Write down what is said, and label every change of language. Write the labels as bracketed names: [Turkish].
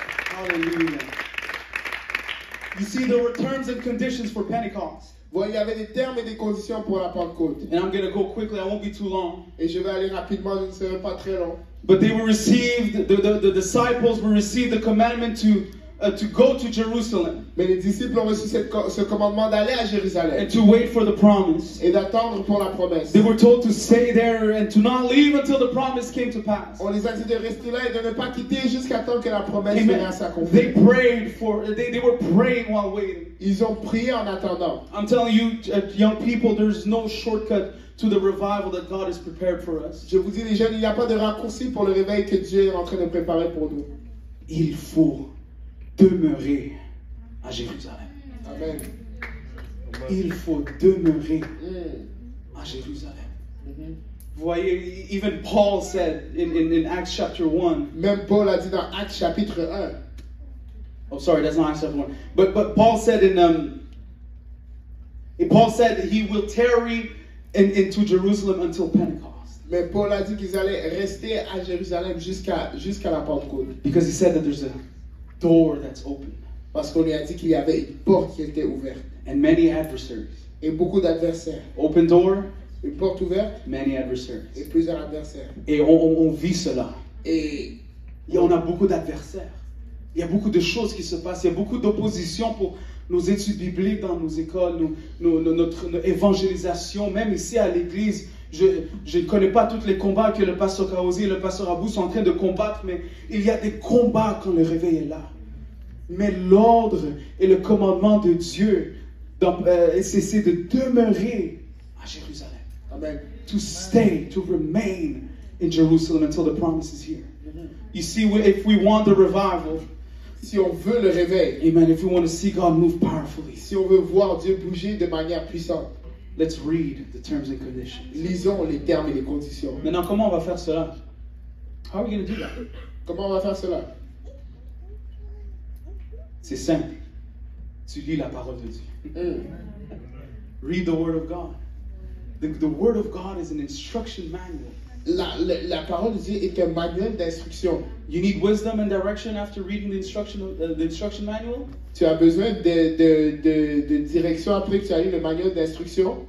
[English] Hallelujah. You see, there were terms and conditions for Pentecost. [French] Bon, il y avait des termes et des conditions pour la Pentecôte. [English] And I'm going to go quickly, I won't be too long. [French] Et je vais aller rapidement, je ne serai pas très long. [English] But they were received, the disciples were received the commandment to go to Jerusalem. [French] Mais les disciples ont reçu ce commandement d'aller à Jérusalem. [English] And to wait for the promise. [French] Et d'attendre pour la promesse. [English] They were told to stay there and to not leave until the promise came to pass. [French] On les a dit de rester là et de ne pas quitter jusqu'à temps que la promesse vienne à s'accomplir. [English] They prayed they were praying while waiting. [French] Ils ont prié en attendant. [English] I'm telling you, young people, there's no shortcut to the revival that God has prepared for us. [French] Je vous dis les jeunes, il n'y a pas de raccourci pour le réveil que Dieu est en train de préparer pour nous. Il faut demeurer à Jérusalem. Amen. Il faut demeurer à Jérusalem. Vous voyez, [English] even Paul said in Acts chapter 1. [French] Même Paul a dit dans Actes chapitre 1. [English] Oh, sorry, that's not Acts chapter 1. But Paul said Paul said he will tarry into Jerusalem until Pentecost. [French] Mais Paul a dit qu'ils allaient rester à Jérusalem jusqu'à la Pentecôte. [English] Because he said that there's a door that's open. [French] Parce qu'on lui a dit qu'il y avait une porte qui était ouverte. [English] And many adversaries. [French] Et beaucoup d'adversaires. [English] Open door. [French] Une porte ouverte. [English] Many adversaries. [French] Et plusieurs adversaires. Et on vit cela. Et on a beaucoup d'adversaires. Il y a beaucoup de choses qui se passent. Il y a beaucoup d'opposition pour nos études bibliques dans nos écoles, notre évangélisation, même ici à l'église. Je ne connais pas tous les combats que le pasteur Kaozi et le pasteur Abou sont en train de combattre, mais il y a des combats quand le réveil est là. Mais l'ordre et le commandement de Dieu, c'est de demeurer à Jérusalem. Amen. [English] To stay, to remain in Jerusalem until the promise is here. You see, if we want the revival, [French] si on veut le réveil, [English] amen, if we want to see God move powerfully, [French] si on veut voir Dieu bouger de manière puissante, [English] let's read the terms and conditions. [French] Lisons les termes et les conditions. Maintenant, comment on va faire cela? [English] How are we going to do that? [French] Comment on va faire cela? C'est simple. Tu lis la parole de Dieu. [English] Read the Word of God. The Word of God is an instruction manual. [French] La parole de Dieu est un manuel d'instruction. [English] You need wisdom and direction after reading the instruction manual. [French] Tu as besoin de direction après que tu as lu le manuel d'instruction.